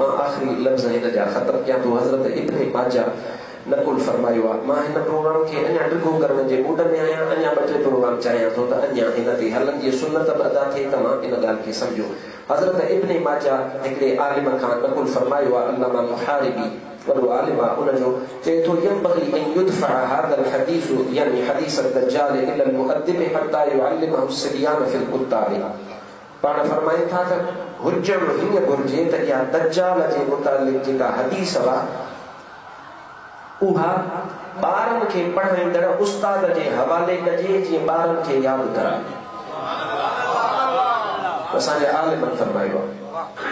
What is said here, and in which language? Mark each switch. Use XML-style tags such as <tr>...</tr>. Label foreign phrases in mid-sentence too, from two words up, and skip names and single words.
<sd>मां आख़िरी लफ़्ज़ हिन जा ख़त्म कयां थो। हज़रत इब्न माजा नकुल फरमायो आहे, मां हिन प्रोग्राम खे अञा ॾिघो करण जे मूड में आहियां, अञा 2-3 प्रोग्राम चाहियां थो त अञा हिन ते हलनि जी सुन्नत बि अदा थिए। तव्हां इन ॻाल्हि खे सम्झो। हज़रत इब्न माजा हिकिड़े आलिम खां नकुल फरमायो आहे, अल्लामा मुहारिबी वॾो आलिम आहे, उनजो चए थो</sd> <ar>ينبغي أن يدفع هذا الحديث</ar> <sd>यानी</sd> <ar>حديث دجال إلى المؤدب حتى يعلمه صبيان في الكتاب.</ar> <sd>पाण फरमाइनि था त हुजण हीअं घुरिजे त इहा दज्जाल जे मुतालिक़ जेका हदीस आहे उहा ॿारनि खे पढ़ाईंदड़ उस्ताद जे हवाले कजे, जीअं ॿारनि खे यादि कराए। असांजे आलिमनि फरमायो आहे।</sd>